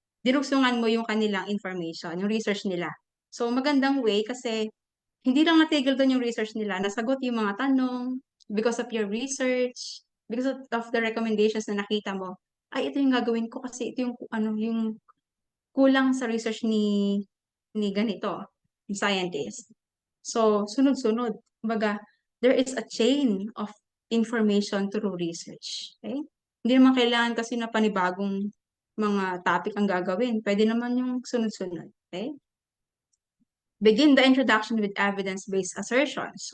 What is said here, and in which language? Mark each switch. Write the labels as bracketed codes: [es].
[tl] Diruksungan mo yung kanilang information, yung research nila. So, magandang way kasi hindi lang natigil doon yung research nila, nasagot yung mga tanong [en] because of your research, because of the recommendations [tl] na nakita mo. Ay, ito yung gagawin ko kasi ito yung kulang sa research ni ganito, yung scientist. So, sunod-sunod. Kumbaga, [en] there is a chain of information through research. Okay? [tl] Hindi naman kailangan kasi na panibagong mga topic ang gagawin. Pwede naman yung sunod-sunod. Okay? [en] Begin the introduction with evidence-based assertions.